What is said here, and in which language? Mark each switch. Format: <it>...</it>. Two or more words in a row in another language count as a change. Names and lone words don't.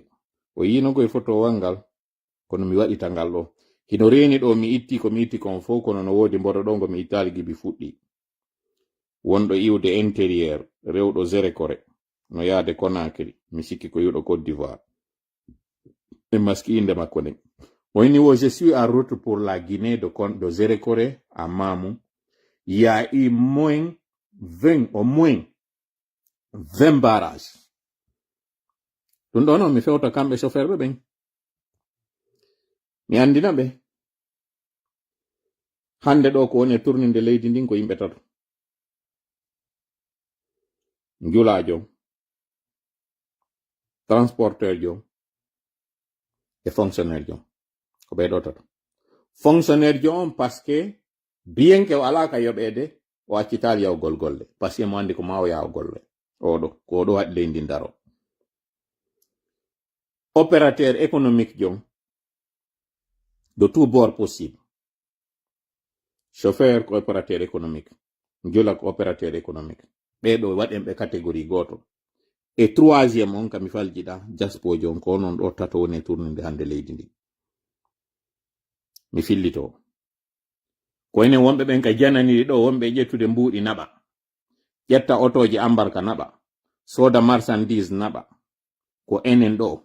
<ff>O yinogo e photo wangal kono mi waɗita ngal ɗo. Hino reni ɗo mi itti ko mi itti kon fof kono no wodi mboɗo ɗo ngo mi ittali gibi fuɗɗi. Wonɗo iwde intérieur rewɗo Zérékoré no yaade Conakry mi sikki ko yuɗo Côte d'Ivoire. E maski inde makko nden. O inni wo</ff> <fr>je suis en route pour la Guinée de Zérékoré à Mamou. Il y a eu au moins 20 barrages.</fr> <ff>Ɗum ɗo non mi fewta kamɓe chauffeur ɓe ɓen. Mi andina ɓe. Hande ɗo ko woni e tourninde leydi ndin ko yimɓe tato. Njulajo, transporteur jo, e fonctionnaire jo. Ko ɓeɗo tato. Fonctionnaire jo on</ff> <fr>parce que bien que</fr> <ff>o ala ka yoɓede o accitali yawgol golle.</ff> <fr>Parce que</fr> <ff>mo andi ko ma o yaw golle. Oɗo ko ɗo waɗi leydi ndaro.</ff> <fr>Opérateur économique jo de tout bord possible.</fr> <ff>Chauffeur ko</ff> <fr>opérateur économique.</fr> <ff>Njula ko</ff> <fr>opérateur économique.</fr> <ff>Ɓeɗo waɗen ɓe catégorie goto.</ff> <fr>Et troisième</fr> <ff>on kam mi faljiɗa jaspo jon ko non ɗo tato woni tourninde hande leydi ndi. Mi fillito. Ko enen wonɓe ɓen ka jananiri ɗo wonɓe ƴettude mbuuɗi naɓa. Ƴetta otoji ambarka naɓa. Soda marchandise naɓa. Ko enen ɗo.</ff>